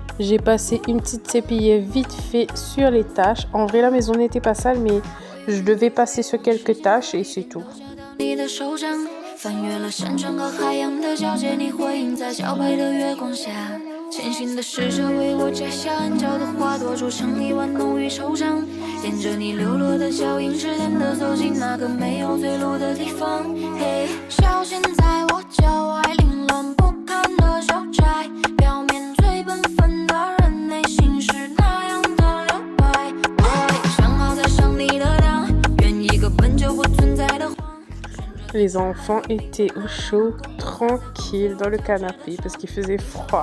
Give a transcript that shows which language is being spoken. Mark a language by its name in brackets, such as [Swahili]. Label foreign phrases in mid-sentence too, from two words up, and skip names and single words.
[French] J'ai passé une petite sépillée vite fait sur les tâches. En vrai, la maison n'était pas sale, mais je devais passer sur quelques tâches et c'est tout. [Chinese] 你的手掌翻越了山川和海洋的交界，你辉映在皎白的月光下。潜行的使者为我摘下暗潮的花朵，筑成一碗浓郁惆怅。沿着你流落的脚印，试探地走进那个没有退路的地方。嘿，小心在我脚外凌乱不堪的小trái，表面最本分的人，内心是那样的摇摆。我已想好在上你的当，圆一个本就不存在的谎。 [French] Les enfants étaient au chaud, tranquilles dans le canapé parce qu'il faisait froid.